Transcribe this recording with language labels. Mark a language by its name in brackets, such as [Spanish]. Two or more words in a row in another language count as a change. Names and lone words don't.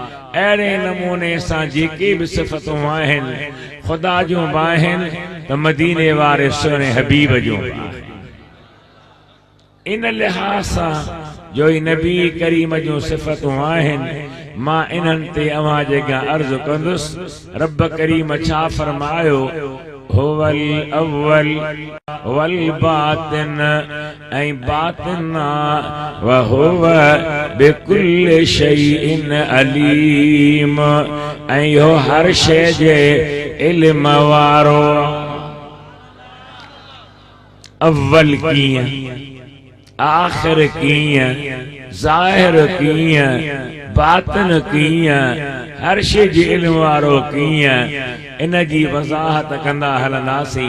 [Sindhi] अहिड़े नमूने सां जेके बि सिफ़तूं आहिनि ख़ुदा जूं बि आहिनि त मदीने वारे सोने हबीब जूं बि आहिनि। इन लिहाज़ सां जो ई नबी करीम जूं सिफ़तूं आहिनि, मां इन्हनि ते अव्हां जेका अर्ज़ कंदुसि। रब करीम छा फरमायो? [Arabic] هو الأول والباطن, ऐं باطن وهو بكل شيء عليم, [Sindhi] ऐं इहो हर शइ जे इल्म वारो। अव्वल कीअं, आखिर कीअं, ज़ाहिर कीअं, बातिन कीअं, हर शइ जे इल्म वारो कीअं, इन जी वज़ाहत कंदा हलंदासीं।